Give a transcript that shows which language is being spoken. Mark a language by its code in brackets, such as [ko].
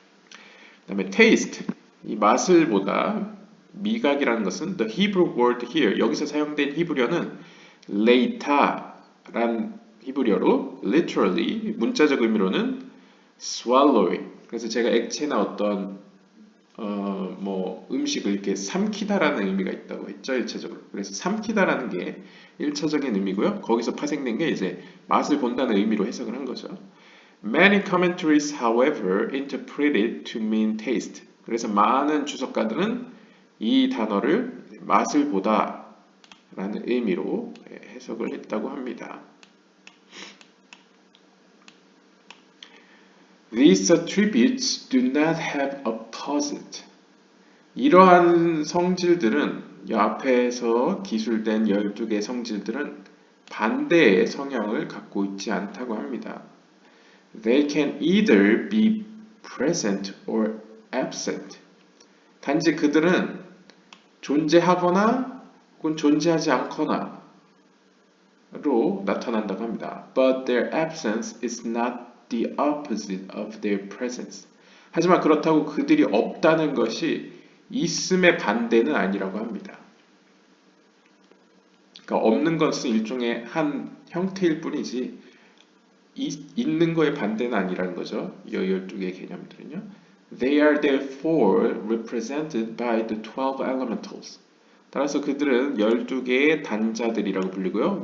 [ko] 그 다음에 taste, 이 맛을 보다 미각이라는 것은 [en] the Hebrew word here, [ko] 여기서 사용된 히브리어는 leita란 히브리어로 literally 문자적 의미로는 swallowing, 그래서 제가 액체나 어떤 뭐 음식을 이렇게 삼키다라는 의미가 있다고 했죠, 1차적으로. 그래서 삼키다라는 게 1차적인 의미고요. 거기서 파생된 게 이제 맛을 본다는 의미로 해석을 한 거죠. [en] Many commentaries, however, interpret it to mean taste. [ko] 그래서 많은 주석가들은 이 단어를 맛을 보다라는 의미로 해석을 했다고 합니다. [en] These attributes do not have opposite. [ko] 이러한 성질들은 이 앞에서 기술된 12개의 성질들은 반대의 성향을 갖고 있지 않다고 합니다. [en] They can either be present or absent. [ko] 단지 그들은 존재하거나 혹은 존재하지 않거나로 나타난다고 합니다. [en] But their absence is not the opposite of their presence. [ko] 하지만 그렇다고 그들이 없다는 것이 있음의 반대는 아니라고 합니다. 그러니까 없는 것은 일종의 한 형태일 뿐이지 있는 거의 반대는 아니라는 거죠. 이 12개의 개념들은요. [en] They are therefore represented by the 12 elementals. [ko] 따라서 그들은 12개의 단자들이라고 불리고요.